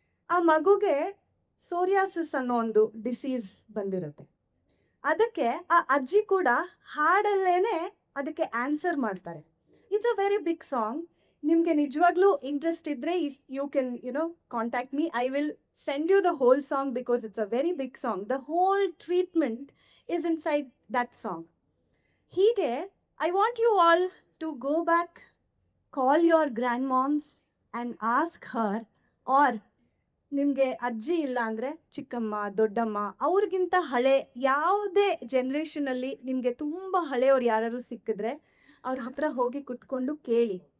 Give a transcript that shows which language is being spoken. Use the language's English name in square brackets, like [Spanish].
[Kannada] ಆ ಮಗುಗೆ ಸೋರಿಯಾಸಿಸ್ ಅನ್ನೋ ಒಂದು ಡಿಸೀಸ್ ಬಂದಿರುತ್ತೆ. ಅದಕ್ಕೆ ಆ ಅಜ್ಜಿ ಕೂಡ ಹಾಡಲ್ಲೇನೆ ಅದಕ್ಕೆ ಆನ್ಸರ್ ಮಾಡ್ತಾರೆ. [English] It's a very big song. [Kannada] ನಿಮಗೆ ನಿಜವಾಗ್ಲೂ ಇಂಟ್ರೆಸ್ಟ್ ಇದ್ದರೆ [English] If you can contact me, I will send you the whole song because it's a very big song. The whole treatment is inside that song. [Kannada] ಹೀಗೆ [English] I want you all to go back, call your grandmoms and ask her, or [Kannada] ನಿಮಗೆ ಅಜ್ಜಿ ಇಲ್ಲ ಅಂದರೆ ಚಿಕ್ಕಮ್ಮ ದೊಡ್ಡಮ್ಮ ಅವ್ರಿಗಿಂತ ಹಳೆ ಯಾವುದೇ ಜನ್ರೇಷನಲ್ಲಿ ನಿಮಗೆ ತುಂಬ ಹಳೆಯವ್ರು ಯಾರು ಸಿಕ್ಕಿದ್ರೆ ಅವ್ರ ಹತ್ರ ಹೋಗಿ ಕುತ್ಕೊಂಡು ಕೇಳಿ.